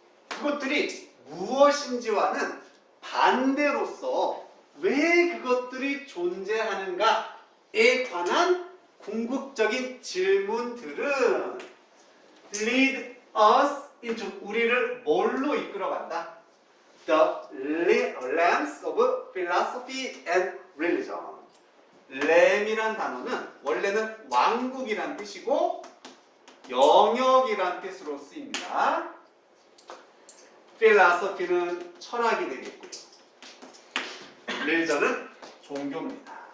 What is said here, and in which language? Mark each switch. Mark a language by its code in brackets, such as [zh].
[ko] 그것들이 무엇인지와는 반대로서 왜 그것들이 존재하는가에 관한 궁극적인 질문들은 [en] lead us into, [ko] 우리를 뭘로 이끌어간다? [en] The realms of philosophy and religion. [ko] 램이란 단어는 원래는 왕국이란 뜻이고 영역이란 뜻으로 쓰입니다. 필라소피는 철학이 되겠고요. 릴전은 종교입니다.